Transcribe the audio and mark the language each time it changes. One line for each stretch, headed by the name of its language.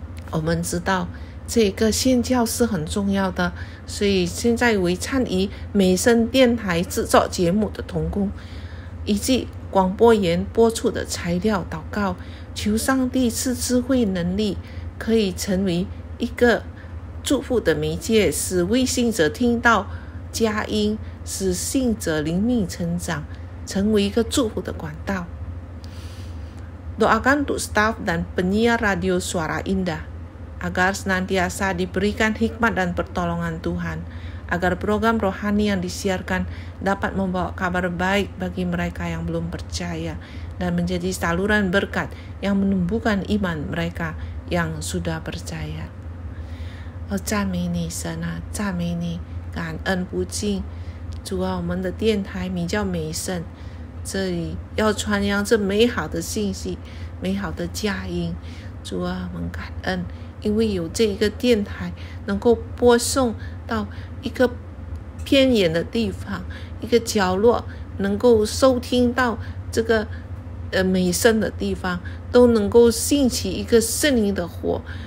Chinese: 我们知道这个宣教是很重要的，所以现在为参与美声电台制作节目的同工以及广播员播出的材料祷告，求上帝赐智慧能力，可以成为一个祝福的媒介，使未信者听到佳音，使信者灵命成长，成为一个祝福的管道。
Indonesian: Doakan untuk staf dan penyiar radio Suara Indah, agar senantiasa diberikan hikmat dan pertolongan Tuhan, agar program rohani yang disiarkan dapat membawa kabar baik bagi mereka yang belum percaya, dan menjadi saluran berkat yang menumbuhkan iman mereka yang sudah percaya.
Chinese: 赞美你神啊，赞美你，感恩不尽。主啊，我们的电台名叫美声，这里要传扬这美好的信息，美好的佳音。主啊，我们感恩，因为有这一个电台能够播送到一个偏远的地方，一个角落，能够收听到这个美声的地方，都能够兴起一个圣灵的火。